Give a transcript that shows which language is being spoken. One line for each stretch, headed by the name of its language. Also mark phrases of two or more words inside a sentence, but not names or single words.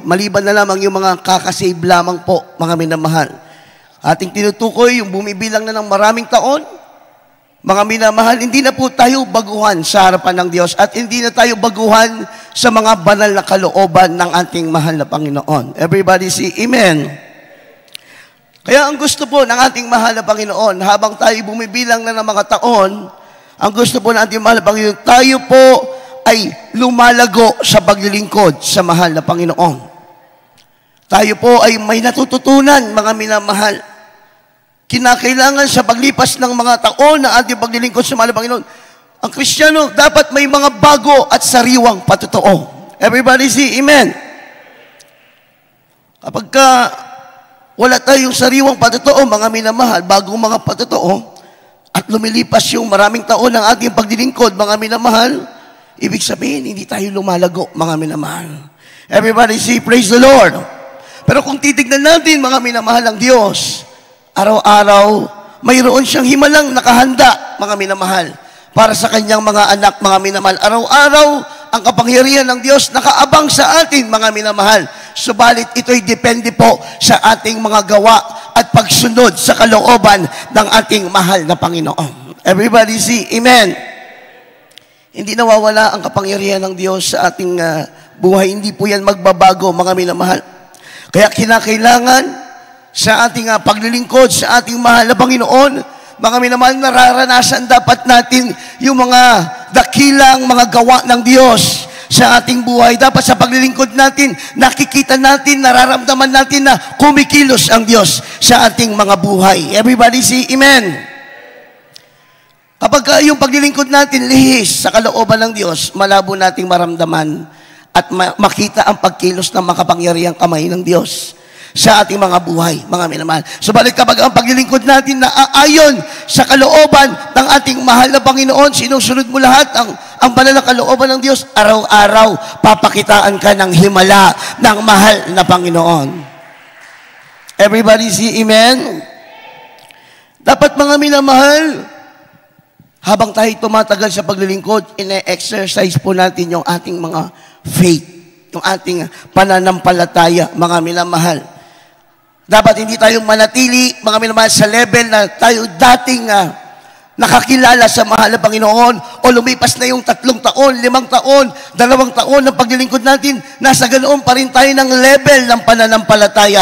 Filipino: Maliban na lamang yung mga kakasave lamang po, mga minamahal. Ating tinutukoy yung bumibilang na ng maraming taon. Mga minamahal, hindi na po tayo baguhan sa harapan ng Diyos at hindi na tayo baguhan sa mga banal na kalooban ng ating mahal na Panginoon.
English: Everybody say amen.
Filipino: Kaya ang gusto po ng ating mahal na Panginoon, habang tayo bumibilang na ng mga taon, ang gusto po ng ating mahal na Panginoon, tayo po ay lumalago sa paglilingkod sa mahal na Panginoon. Tayo po ay may natututunan, mga minamahal. Kinakailangan sa paglipas ng mga taon ng ating paglilingkod sa mahal na Panginoon, ang Kristiyano dapat may mga bago at sariwang patotoo.
English: Everybody say amen.
Filipino: Kapag wala tayong sariwang patotoo, mga minamahal, bagong mga patotoo, at lumilipas yung maraming taon ng ating paglilingkod, mga minamahal, ibig sabihin, hindi tayo lumalago, mga minamahal.
English: Everybody say, praise the Lord.
Filipino: Pero kung titignan natin, mga minamahal ng Diyos, araw-araw, mayroon siyang himalang nakahanda, mga minamahal, para sa kanyang mga anak, mga minamahal. Araw-araw, ang kapangyarihan ng Diyos nakaabang sa atin, mga minamahal. Subalit ito'y depende po sa ating mga gawa at pagsunod sa kalooban ng ating mahal na Panginoon.
English: Everybody say, Amen.
Filipino: Hindi nawawala ang kapangyarihan ng Diyos sa ating buhay. Hindi po yan magbabago, mga minamahal. Kaya kinakailangan sa ating paglilingkod sa ating mahal na Panginoon, mga minamahal, nararanasan dapat natin yung mga dakilang mga gawa ng Diyos sa ating buhay. Dapat sa paglilingkod natin, nakikita natin, nararamdaman natin na kumikilos ang Diyos sa ating mga buhay.
English: Everybody say Amen.
Filipino: Kapag yung paglilingkod natin lihis sa kalooban ng Diyos, malabo nating maramdaman at makita ang pagkilos ng makapangyarihang kamay ng Diyos sa ating mga buhay, mga minamahal. Subalit kapag ang paglilingkod natin na aayon sa kalooban ng ating mahal na Panginoon, sinusunod mo lahat ang banal na kalooban ng Diyos, araw-araw papakitaan ka ng himala ng mahal na Panginoon.
English: Everybody say Amen?
Filipino: Dapat, mga minamahal, habang tayo tumatagal sa paglilingkod, ine-exercise po natin yung ating mga faith, yung ating pananampalataya, mga minamahal. Dapat hindi tayo manatili, mga minamahal, sa level na tayo dating nakakilala sa mahal na Panginoon, o lumipas na yung 3 taon, 5 taon, 2 taon ng paglilingkod natin, nasa ganoon pa rin tayo ng level ng pananampalataya.